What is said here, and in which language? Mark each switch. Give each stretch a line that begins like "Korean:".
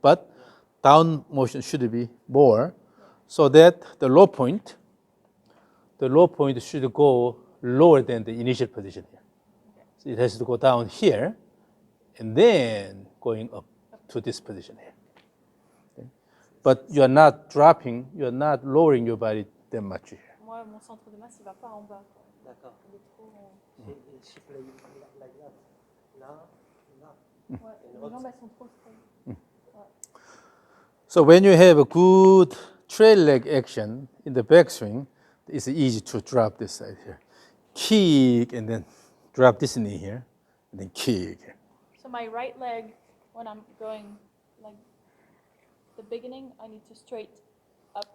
English: But down motion should be more, so that the low point should go lower than the initial position here. So it has to go down here, and then going up to this position here. Okay? But you are not dropping, you are not lowering your body that much here.
French: Moi, mon centre de masse, il va pas en bas. Quoi. D'accord. Il est trop.
English: Et she play like that.
French: Là, là. Ouais, mes jambes, elles sont trop straight.
English: So when you have a good trail leg action in the backswing, it's easy to drop this side here. Kick and then drop this knee here, and then kick here. So my right leg, when I'm going like the beginning, I need to straight up,